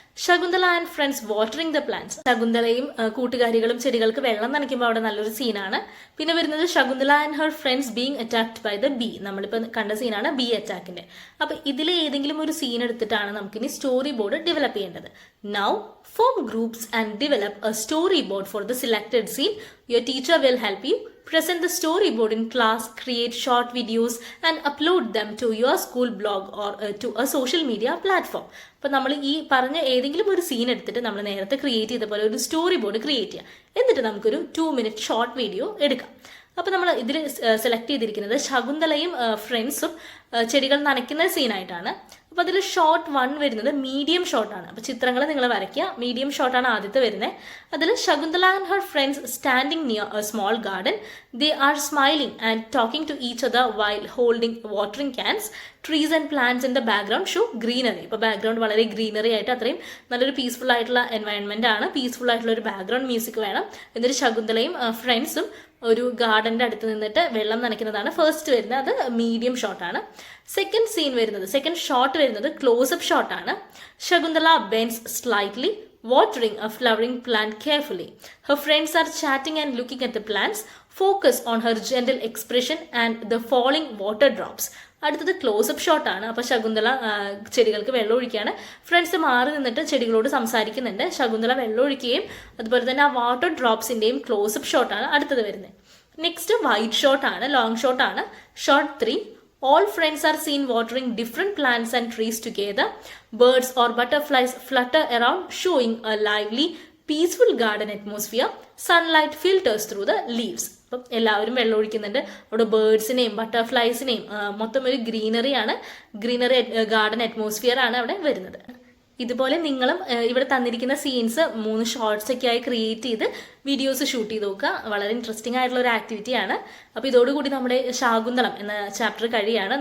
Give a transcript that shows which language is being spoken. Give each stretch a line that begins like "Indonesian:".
Malayalam: Shakuntala
English: and friends watering the plants,
Malayalam: ശകുന്തളയും കൂട്ടുകാരികളും ചെടികൾക്ക് വെള്ളം നനയ്ക്കുമ്പോൾ അവിടെ നല്ലൊരു സീനാണ്. പിന്നെ വരുന്നത്
English: Shakuntala and her friends being attacked by the bee,
Malayalam: നമ്മളിപ്പോൾ കണ്ട സീനാണ് ബി അറ്റാക്കിന്റെ. അപ്പൊ ഇതിൽ ഏതെങ്കിലും ഒരു സീൻ എടുത്തിട്ടാണ് നമുക്കിനി സ്റ്റോറി ബോർഡ് ഡെവലപ്പ് ചെയ്യേണ്ടത്.
English: Now form groups and develop a storyboard for the selected scene. Your teacher will help you. Present the storyboard in class, create short videos and upload them to your school blog or to a social media platform.
Malayalam: അപ്പോൾ നമ്മൾ ഈ പറഞ്ഞ ഏതെങ്കിലും ഒരു scene എടുത്തിട്ട് നമ്മൾ നേരത്തെ create ചെയ്ത പോലെ ഒരു സ്റ്റോറി ബോർഡ് ക്രിയേറ്റ് ചെയ്യാം. എന്നിട്ട് നമുക്കൊരു 2 minute ഷോർട്ട് വീഡിയോ എടുക്കാം. അപ്പോൾ നമ്മൾ ഇതിൽ സെലക്ട് ചെയ്തിരിക്കുന്നത് ശകുന്തളയും ഫ്രണ്ട്സും ചെടികൾ നനയ്ക്കുന്ന സീനായിട്ടാണ്. അപ്പോൾ അതിൽ ഷോർട്ട് 1 വരുന്നത് മീഡിയം ഷോട്ടാണ്. അപ്പോൾ ചിത്രങ്ങൾ നിങ്ങൾ വരയ്ക്കുക. മീഡിയം ഷോട്ടാണ് ആദ്യത്തെ വരുന്നത്. അതിൽ
English: Shakuntala and her friends standing near a small garden. They are smiling and talking to each other while holding watering cans. Trees and plants in the background show greenery.
Malayalam: ഇപ്പോൾ background വളരെ greenery ആയിട്ട് അത്രയും നല്ലൊരു peaceful ആയിട്ടുള്ള environment ആണ്. Peaceful ആയിട്ടുള്ള ഒരു background music വേണം. എന്നിട്ട് ശകുന്തളയും ഫ്രണ്ട്സും ഒരു ഗാർഡന്റെ അടുത്ത് നിന്നിട്ട് വെള്ളം നനയ്ക്കുന്നതാണ് ഫസ്റ്റ് വരുന്നത്. അത് മീഡിയം ഷോട്ടാണ്. സെക്കൻഡ് സീൻ വരുന്നത്, സെക്കൻഡ് ഷോട്ട് വരുന്നത് close-up ഷോട്ടാണ്.
English: Shakuntala bends slightly, watering a flowering plant carefully. Her friends are chatting and looking at the plants. Focus on her gentle expression and the falling water drops.
Malayalam: അടുത്തത് close-up ഷോട്ടാണ്. അപ്പോൾ ശകുന്തള ചെടികൾക്ക് വെള്ളം ഒഴിക്കുകയാണ്. Friends മാറി നിന്നിട്ട് ചെടികളോട് സംസാരിക്കുന്നുണ്ട്. ശകുന്തള വെള്ളം ഒഴിക്കുകയും അതുപോലെ തന്നെ ആ വാട്ടർ ഡ്രോപ്സിന്റെയും ക്ലോസപ്പ് ഷോട്ടാണ് അടുത്തത് വരുന്നത്. Next white ഷോട്ടാണ്, long ഷോട്ടാണ്. Shot 3,
English: All friends are seen watering different plants and trees together. Birds or butterflies flutter around, showing a lively, peaceful garden atmosphere. Sunlight filters through the leaves.
Malayalam: അപ്പം എല്ലാവരും വെള്ളം ഒഴിക്കുന്നുണ്ട്. അവിടെ ബേർഡ്സിനെയും ബട്ടർഫ്ലൈസിനെയും മൊത്തം ഒരു greenery garden atmosphere ആണ് അവിടെ വരുന്നത്. ഇതുപോലെ നിങ്ങളും ഇവിടെ തന്നിരിക്കുന്ന സീൻസ് 3 ഷോർട്സ് ഒക്കെ ആയി ക്രിയേറ്റ് ചെയ്ത് വീഡിയോസ് ഷൂട്ട് ചെയ്ത് നോക്കുക. വളരെ ഇൻട്രസ്റ്റിംഗ് ആയിട്ടുള്ള ഒരു ആക്ടിവിറ്റിയാണ്. അപ്പോൾ ഇതോടുകൂടി നമ്മുടെ ശാകുന്തളം എന്ന ചാപ്റ്റർ കഴിയാണ്.